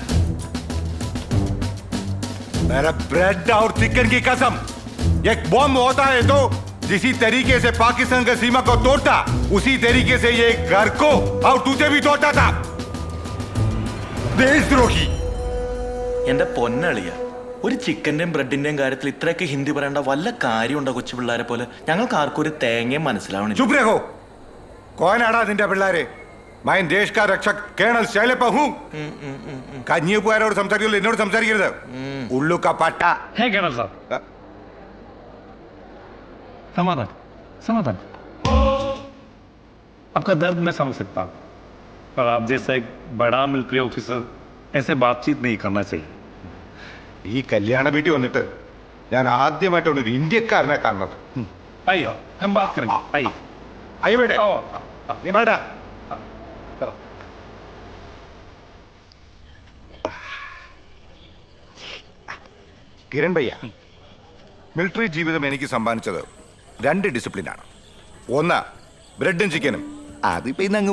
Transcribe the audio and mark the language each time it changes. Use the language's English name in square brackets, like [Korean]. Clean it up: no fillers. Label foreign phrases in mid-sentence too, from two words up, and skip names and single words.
[Hindi] मेरा ब्रेड और चिकन की कसम, एक बॉम्ब होता है तो जिसी तरीके से पाकिस्तान का सीमा को तोड़ता, उसी तरीके से ये घर को और तुझे भी तोड़ता था। देशद्रोही। [Malayalam] എന്റെ പൊന്നളിയ, ഒരു ചിക്കന്റെയും ബ്രെഡിന്റെയും കാര്യത്തിൽ ഇത്രയൊക്കെ ഹിന്ദി പറയേണ്ട വല്ല കാര്യമുണ്ടോ? കൊച്ചു പിള്ളേരെ പോലെ ഞങ്ങൾക്ക് ആർക്കും ഒരു തേങ്ങയും മനസ്സിലാവണില്ല. [Hindi] चुप रहो। कौन आड़ा [Malayalam] നിന്റെ പിള്ളേരെ? [Hindi] मैं देश का रक्षक കേണൽ ശൈലപ്പ हूं। [Malayalam] കഞ്ഞിപ്പുകാരോട് സംസാരിക്കുള്ളൂ, എന്നോട് സംസാരിക്കരുത്. [Hindi] ഉള്ളു का पट्टा है കേണൽ സാർ. समाधान समाधान आपका दर्द मैं समझ सकता हूँ, पर आप जैसा एक बड़ा [English] military officer [Hindi] ऐसे बातचीत नहीं करना चाहिए. [Malayalam] ഈ കല്യാണ വീട്ടിൽ വന്നിട്ട് ഞാൻ ആദ്യമായിട്ടാണ് ഒരു ഇന്ത്യക്കാരനെ കാണുന്നത്. [Hindi] आइए हम बात करेंगे. आइए [Malayalam] അയ്യ വേണ്ട, നീ വേണ്ട. കിരൺ ഭയ്യ, മിലിറ്ററി ജീവിതം എനിക്ക് സമ്മാനിച്ചത് 2 ഡിസിപ്ലിനാണ്. ഒന്ന് ബ്രെഡും ചിക്കനും, അതിപ്പോ ഇന്നങ്ങ്.